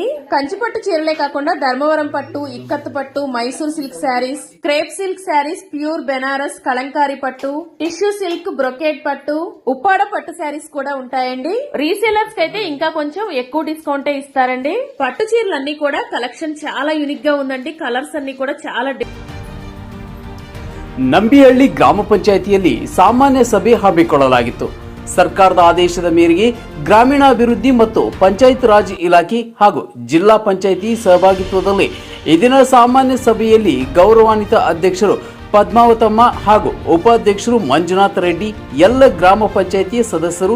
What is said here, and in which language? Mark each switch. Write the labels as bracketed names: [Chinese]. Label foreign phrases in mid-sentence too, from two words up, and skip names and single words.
[Telugu] కంచిపట్టు చీరలే కాకుండా ధర్మవరం పట్టు, ఇక్కత్ పట్టు, మైసూర్ [English] silk sarees, crepe silk sarees, [Telugu] ప్యూర్ బెనారస్, కలంకారీ పట్టు, [English] tissue silk, [Telugu] బ్రొకేట్ పట్టు, ఉప్పాడ పట్టు శారీస్ కూడా ఉంటాయండి. రీసేలర్స్ కి అయితే ఇంకా కొంచెం ఎక్కువ డిస్కౌంటే ఇస్తారండి. పట్టు చీరలన్నీ కూడా కలెక్షన్ చాలా యూనిక్ గా ఉందండి. కలర్స్ అన్ని కూడా చాలా [Kannada] ನಂಬಿಹಳ್ಳಿ ಗ್ರಾಮ ಪಂಚಾಯಿತಿಯಲ್ಲಿ ಸಾಮಾನ್ಯ ಸಭೆ ಹಮ್ಮಿಕೊಳ್ಳಲಾಗಿತ್ತು. ಸರ್ಕಾರದ ಆದೇಶದ ಮೇರೆಗೆ ಗ್ರಾಮೀಣಾಭಿವೃದ್ಧಿ ಮತ್ತು ಪಂಚಾಯತ್ ರಾಜ್ ಇಲಾಖೆ ಹಾಗೂ ಜಿಲ್ಲಾ ಪಂಚಾಯಿತಿ ಸಹಭಾಗಿತ್ವದಲ್ಲಿ ಈ ದಿನ ಸಾಮಾನ್ಯ ಸಭೆಯಲ್ಲಿ ಗೌರವಾನ್ವಿತ ಅಧ್ಯಕ್ಷರು ಪದ್ಮಾವತಮ್ಮ ಹಾಗೂ ಉಪಾಧ್ಯಕ್ಷರು ಮಂಜುನಾಥ್ ರೆಡ್ಡಿ, ಎಲ್ಲ ಗ್ರಾಮ ಪಂಚಾಯಿತಿ ಸದಸ್ಯರು,